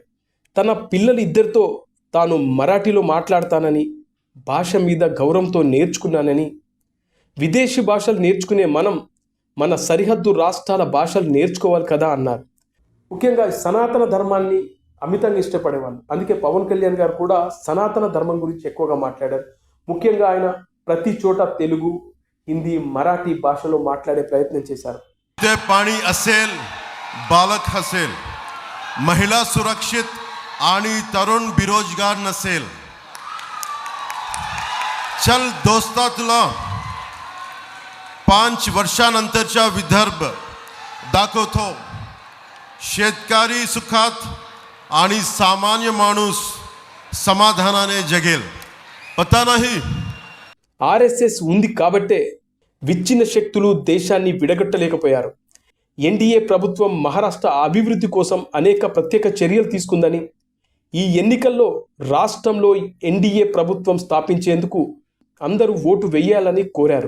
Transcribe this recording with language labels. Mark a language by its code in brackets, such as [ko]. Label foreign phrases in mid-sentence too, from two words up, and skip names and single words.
[te] తన పిల్లలు ఇద్దరితో తాను మరాఠీలో మాట్లాడతానని, భాష మీద గౌరవంతో నేర్చుకున్నానని, విదేశీ భాషలు నేర్చుకునే మనం మన సరిహద్దు రాష్ట్రాల భాషలు నేర్చుకోవాలి కదా అన్నారు. ముఖ్యంగా సనాతన ధర్మాన్ని అమితంగా ఇష్టపడేవాళ్ళు. అందుకే పవన్ కళ్యాణ్ గారు కూడా సనాతన ధర్మం గురించి ఎక్కువగా మాట్లాడారు. ముఖ్యంగా ఆయన ప్రతి చోట తెలుగు, హిందీ, మరాఠీ భాషలో మాట్లాడే ప్రయత్నం చేశారు. [mr] पाणी असेल, बालक हसेल, महिला सुरक्षित आणि तरुण बेरोजगार नसेल. चल दोस्ता, तुला 5 वर्षानंतरचा विदर्भ दाखवतो. शेतकरी सुखात आणि सामान्य माणूस समाधानाने जगेल. [hi] पता नाही [te] ఆర్ఎస్ఎస్ ఉంది కాబట్టే విచ్ఛిన్న శక్తులు దేశాన్ని విడగొట్టలేకపోయారు. ఎన్డీఏ ప్రభుత్వం మహారాష్ట్ర అభివృద్ధి కోసం అనేక ప్రత్యేక చర్యలు తీసుకుందని, ఈ ఎన్నికల్లో రాష్ట్రంలో ఎన్డీఏ ప్రభుత్వం స్థాపించేందుకు అందరూ ఓటు వేయాలని కోరారు.